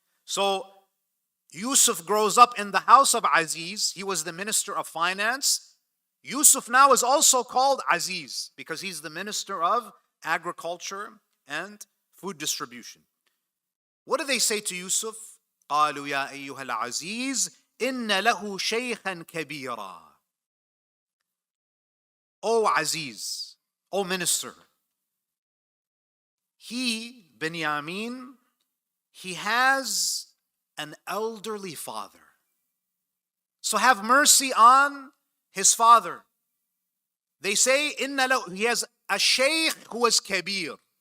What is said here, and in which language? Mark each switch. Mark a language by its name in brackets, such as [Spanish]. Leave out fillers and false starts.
[English] So Yusuf grows up in the house of Aziz. He was the minister of finance. Yusuf now is also called Aziz because he's the minister of agriculture and food distribution. What do they say to Yusuf? [Arabic] قالوا يا أيها العزيز إن له شيخا كبيرا. [English] O Aziz, O minister, he, Binyamin, he has an elderly father. So have mercy on his father. They say, he has a Shaykh who is kabir.